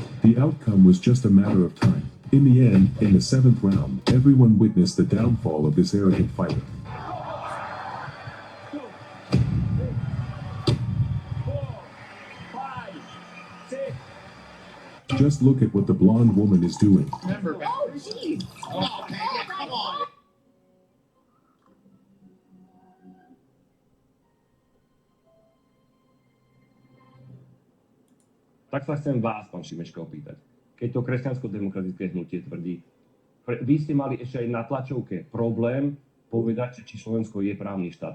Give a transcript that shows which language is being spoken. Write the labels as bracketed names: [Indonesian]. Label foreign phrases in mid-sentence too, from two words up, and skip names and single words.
[English] The outcome was just a matter of time. In the end, in the 7th round, everyone witnessed the downfall of this arrogant fighter. Just look at what the blonde woman is doing. Oh, jeez. Oh, come on. [Slovak] Tak sa chcem vás, pán Šimečko, opýtať. Keď to kresťansko-demokratické hnutie tvrdí, vy ste mali ešte aj na tlačovke problém povedať, či Slovensko je právny štát.